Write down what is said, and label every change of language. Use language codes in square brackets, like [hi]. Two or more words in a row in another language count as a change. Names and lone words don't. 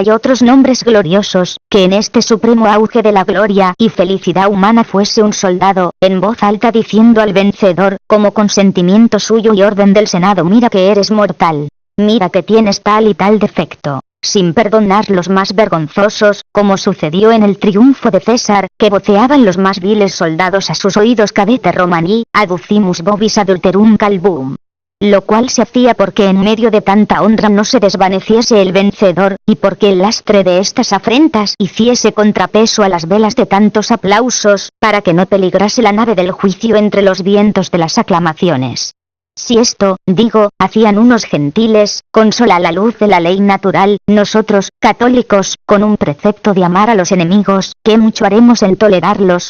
[es] y otros nombres gloriosos, que en este supremo auge de la gloria y felicidad humana fuese un soldado, en voz alta diciendo al vencedor, como consentimiento suyo y orden del Senado: mira que eres mortal, mira que tienes tal y tal defecto, sin perdonar los más vergonzosos, como sucedió en el triunfo de César, que voceaban los más viles soldados a sus oídos: [la] cadete Romani, aducimus vobis adulterum calvum. [es] Lo cual se hacía porque en medio de tanta honra no se desvaneciese el vencedor, y porque el lastre de estas afrentas hiciese contrapeso a las velas de tantos aplausos, para que no peligrase la nave del juicio entre los vientos de las aclamaciones. Si esto, digo, hacían unos gentiles, con sola la luz de la ley natural, nosotros, católicos, con un precepto de amar a los enemigos, ¿qué mucho haremos en tolerarlos?